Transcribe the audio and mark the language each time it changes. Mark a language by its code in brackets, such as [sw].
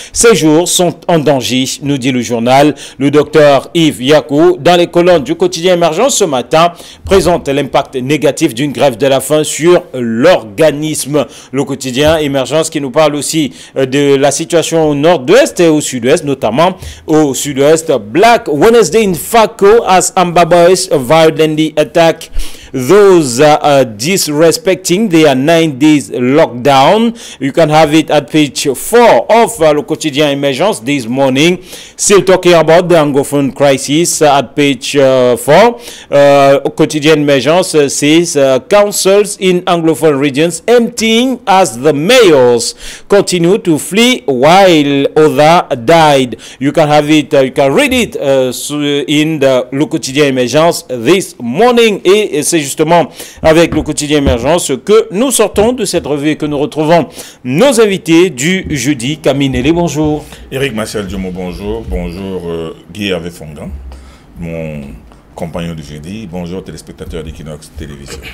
[fr] Ces jours sont en danger, nous dit le journal. Le docteur Yves Yakou, dans les colonnes du quotidien Émergence ce matin, présente l'impact négatif d'une grève de la faim sur l'organisme. Le quotidien Émergence qui nous parle aussi de la situation au nord-ouest et au sud-ouest, notamment au sud-ouest. [en] Black Wednesday in Fako as Amba Boys violently attack those disrespecting their 9 days lockdown. You can have it at page 4 of Le Quotidien Emergence this morning. Still talking about the Anglophone crisis at page 4. Quotidien Emergence says councils in Anglophone regions emptying as the mayors continue to flee while others died. You can have it, you can read it in Le Quotidien Emergence this morning. [fr] Et c'est justement avec Le Quotidien Émergence que nous sortons de cette revue et que nous retrouvons nos invités du jeudi. Camille Nelly, bonjour. Éric Martial Diomo, bonjour. Bonjour Guy Hervé Fongan, mon compagnon du jeudi. Bonjour téléspectateurs d'Equinox Télévision.